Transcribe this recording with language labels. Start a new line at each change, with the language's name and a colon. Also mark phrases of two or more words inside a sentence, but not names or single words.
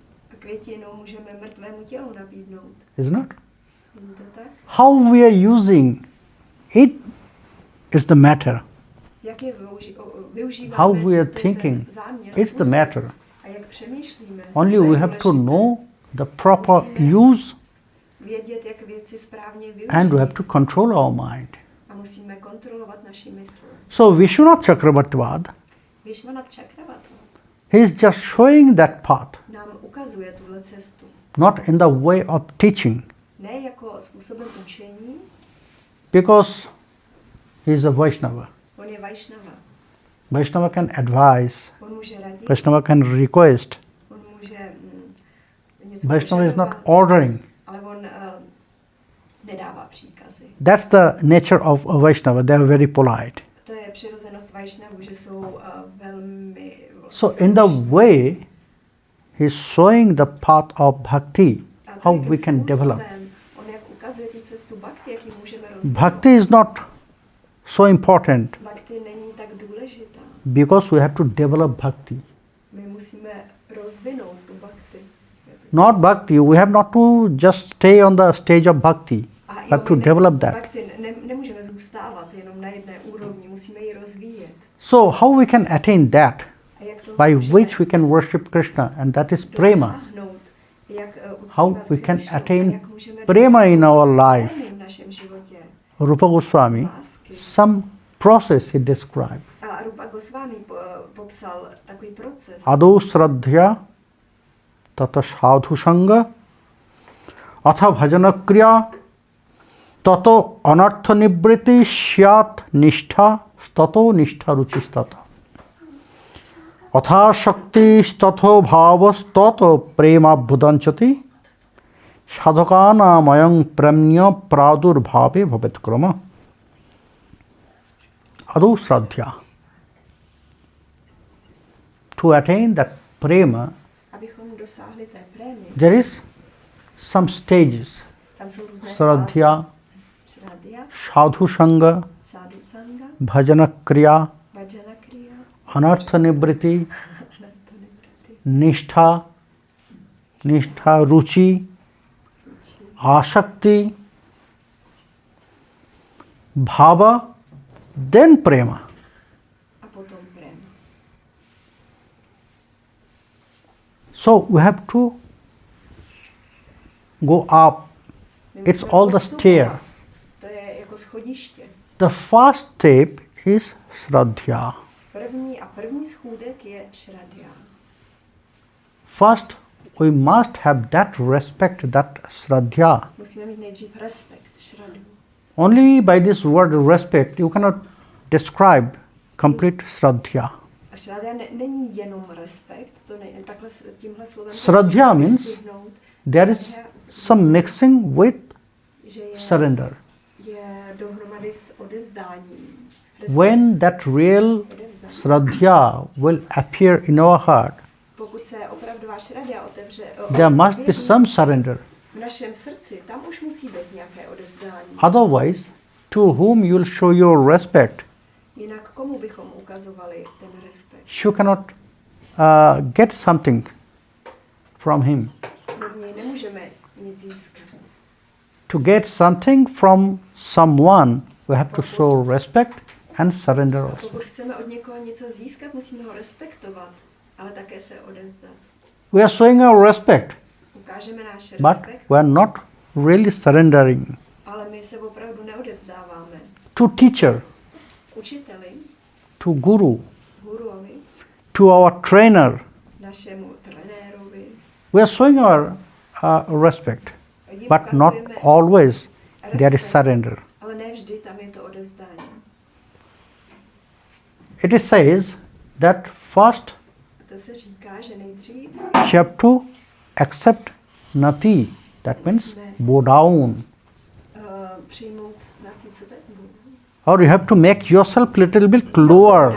English: Isn't it? How we are using it is the matter. How we are thinking, it's the matter. Only we have to know the proper use
Czech: vědět, jak věci správně využít.
English: And we have to control our mind.
Czech: A musíme kontrolovat naši mysl.
English: So Biswanath Chakravarty, Biswanath Chakravarty he is just showing that path,
Czech: nám ukazuje tuhle cestu.
English: not in the way of teaching,
Czech: Ne jako způsobem učení,
English: because he is a Vaishnava.
Czech: on je Vaishnava.
English: Vaishnava can advise,
Czech: On může radit,
English: Vaishnava can request.
Czech: on může něco
English: Vaishnava is not
Czech: požadovat,
English: ordering.
Czech: ale on nedává příkazy.
English: That's the nature of a Vaishnava. They are very polite.
Czech: To je přirozenost Vaishnavů, že jsou velmi...
English: So in the way, he is showing the path of bhakti, how we can develop.
Czech: On jak ukazuje tu cestu bhakti, jak ji můžeme rozvíjet.
English: Bhakti is not so important
Czech: Bhakti není tak důležitá.
English: because we have to develop bhakti.
Czech: My musíme rozvinout tu bhakti.
English: Not bhakti, we have not to just stay on the stage of bhakti. A We have to develop that.
Czech: Bhakti nemůžeme zůstávat jenom na jedné úrovni, musíme ji rozvíjet.
English: So how we can attain that?
Czech: A jak to
English: By
Czech: můžeme
English: which we can worship Krishna, and that is prema.
Czech: dosáhnout? Jak
English: How
Czech: uctívat
English: we can
Czech: Krišnu? A
English: attain
Czech: jak můžeme
English: prema in
Czech: dosáhnout
English: our life.
Czech: prémy v našem životě?
English: Rupa Goswami,
Czech: Lásky.
English: some process he described.
Czech: A Rupa Goswami popsal takový proces.
Sanskrit: Adau Shraddha, tata sadhu sanga, atha bhajana kriya, tato anartha nibriti syat nishtha, tato nishtha ruchistata. Atha shakti statho bhavas tato prema bhudanchati, sadhakana mayang premnya pradurbhave bhavet krama. Adau Shraddha.
English: To attain that prema,
Czech: Abychom dosáhli té prémy,
English: there is some stages.
Czech: tam jsou různé
English: Shraddha,
Czech: Shraddha,
Sanskrit: sadhu sanga, sadhu sanga, bhajana kriya, bhajana kriya, anartha nibriti, anartha-nivriti, nishtha, ruchi, asakti, bhava, then prema.
Czech: a potom préma.
English: So we have to go up.
Czech: My
English: It's
Czech: musíme
English: all the
Czech: postupovat.
English: stair.
Czech: To je jako schodiště.
English: The first step is Shraddha.
Czech: První schůdek je Shraddha.
English: First, we must have that respect, that Shraddha.
Czech: Musíme mít nejdřív respekt, Shraddhu.
English: Only by this word respect, you cannot describe complete Shraddha.
Czech: A Shraddha není jenom respekt, to ne, takhle tímhle slovem.
English: Shraddha means there is some mixing with
Czech: že je,
English: surrender.
Czech: je dohromady s odevzdáním.
English: When that real Shraddha will appear in our heart,
Czech: Pokud se opravdová Shraddha otevře,
English: there must be
Czech: objeví
English: some surrender.
Czech: v našem srdci, tam už musí být nějaké odevzdání.
English: Otherwise, to whom you will show your respect,
Czech: Jinak komu bychom ukazovali ten respekt?
English: you cannot get something from him. Od něj nemůžeme nic získat. To get something from someone, we have to show respect and surrender also.
Czech: Pokud chceme od někoho něco získat, musíme ho respektovat, ale také se odevzdat.
English: We are showing our respect,
Czech: Ukážeme náš
English: but
Czech: respekt,
English: we are not really surrendering.
Czech: ale my se opravdu neodevzdáváme.
English: To teacher,
Czech: Učiteli,
English: to guru,
Czech: guruovi,
English: to our trainer,
Czech: našemu trenérovi.
English: we are showing our respect,
Czech: Jim
English: but not ukazujeme always there is
Czech: respekt,
English: surrender.
Czech: ale ne vždy tam je to odevzdání.
English: It is says that first
Czech: To se říká, že nejdřív
English: you have to accept nati, that means bow down,
Czech: přijmout na ty, co to je.
English: or you have to make yourself little bit lower.